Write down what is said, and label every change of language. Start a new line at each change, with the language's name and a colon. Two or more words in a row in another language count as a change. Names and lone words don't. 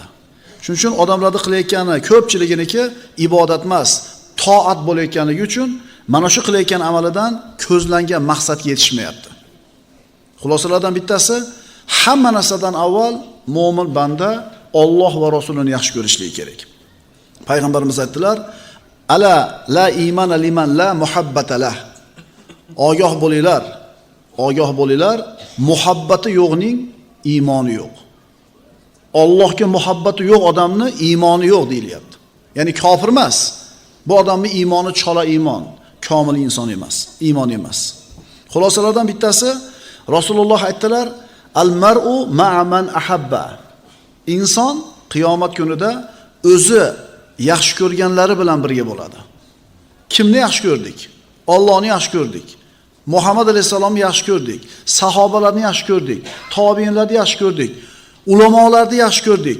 Uzbek: Shuning uchun odamlarning qilayotgani ko'pchiliginiki ibodat emas, toat bo'layotganligi uchun mana shu qilayotgan amalidan ko'zlangan maqsadga yetishmayapti. Xulosalardan bittasi, hamma narsadan avval mo'min banda Alloh va Rasulini yaxshi ko'rishligi kerak. Payg'ambarimiz aytdilar:
Arabic: "ألا لا إيمان لمن لا محبة له."
Uzbek: Ogoh bo'linglar, muhabbati yo'qning iymoni yo'q. Allohga muhabbati yo'q odamni iymoni yo'q deyilyapti. Ya'ni kofir emas. Bu odamning iymoni chola iymon, komil inson emas, iymon emas. Xulosalardan bittasi, Rasululloh aytdilar:
Arabic: "المرء مع من أحب."
Uzbek: Inson qiyomat kunida o'zi yaxshi ko'rganlari bilan birga bo'ladi. Kimni yaxshi ko'rdik? Allohni yaxshi ko'rdik. Muhammad alayhisalomni yaxshi ko'rdik. Sahobalarni yaxshi ko'rdik. Tobiinlarni yaxshi ko'rdik. Ulamolarni yaxshi ko'rdik.